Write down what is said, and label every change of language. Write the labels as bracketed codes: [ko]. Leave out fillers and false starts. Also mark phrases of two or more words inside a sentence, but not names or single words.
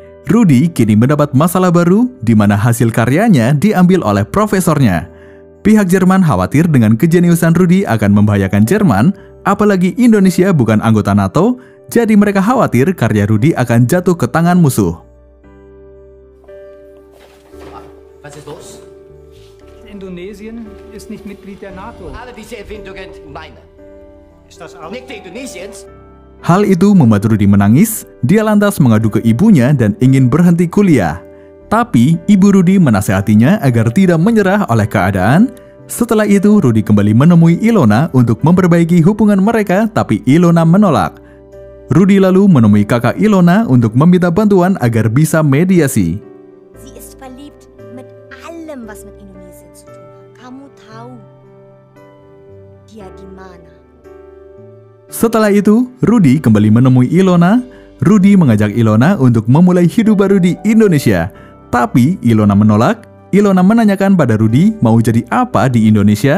[id] Rudi kini mendapat masalah baru di mana hasil karyanya diambil oleh profesornya. Pihak Jerman khawatir dengan kejeniusan Rudi akan membahayakan Jerman, apalagi Indonesia bukan anggota NATO, jadi mereka khawatir karya Rudi akan jatuh ke tangan musuh. [de] Was ist los? Indonesien ist nicht Mitglied der NATO. Alle diese Erfindungen meine. Ist das auch? Nicht die Indonesiens. [id] Hal itu membuat Rudi menangis. Dia lantas mengadu ke ibunya dan ingin berhenti kuliah. Tapi ibu Rudi menasehatinya agar tidak menyerah oleh keadaan. Setelah itu Rudi kembali menemui Ilona untuk memperbaiki hubungan mereka, tapi Ilona menolak. Rudi lalu menemui kakak Ilona untuk meminta bantuan agar bisa mediasi. [de] Sie ist verliebt mit allem, was mit Indonesien zu tun hat. [id] Kamu tahu dia di mana? Setelah itu, Rudi kembali menemui Ilona. Rudi mengajak Ilona untuk memulai hidup baru di Indonesia. Tapi Ilona menolak. Ilona menanyakan pada Rudi mau jadi apa di Indonesia.